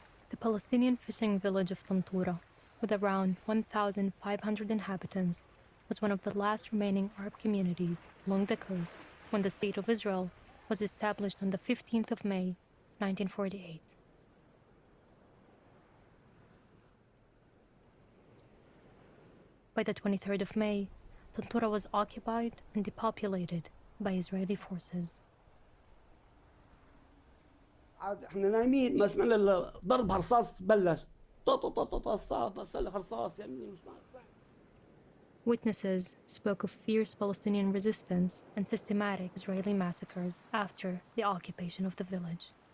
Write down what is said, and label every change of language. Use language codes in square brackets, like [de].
[en] The Palestinian fishing village of Tantura, with around 1,500 inhabitants, was one of the last remaining Arab communities along the coast when the State of Israel was established on the 15th of May, 1948. By the 23rd of May, Tantura was occupied and depopulated by Israeli forces. [ar] عاد احنا نايمين ما سمعنا الا ضرب رصاص بلش رصاص يمين وشمال. [en] Witnesses spoke of fierce Palestinian resistance and systematic Israeli massacres after the occupation of the village.